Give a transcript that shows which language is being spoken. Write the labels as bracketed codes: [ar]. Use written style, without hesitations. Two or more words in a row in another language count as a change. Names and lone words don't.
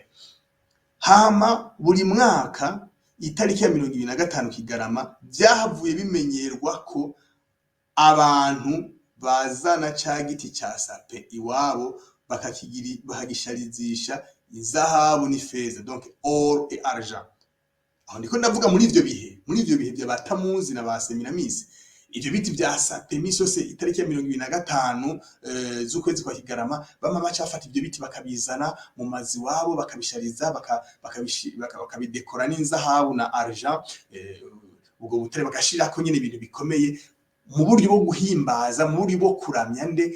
[rn] Hama buri mwaka itariki ya 25 Kigarama byahavuye bimenyerwa ko abantu bazana ca giti ca sape iwabo bakagisharizisha izahabu n'ifeza, [fr] donc or et argent. [rn] Aho ndiko ndavuga muri ivyo bihe bya Batamuzi na ba Semiramizi, ivyo biti bya sape misi yose itariki ya 25 z'ukwezi kwa Kigarama bama bacafata ivyo biti bakabizana mu mazi wabo, bakabishariza, bakabidekora n'inzahabu na argent, ubwo butare bagashirako nyene ibintu bikomeye, mu buryo bwo guhimbaza, mu buryo bwo kuramya nde?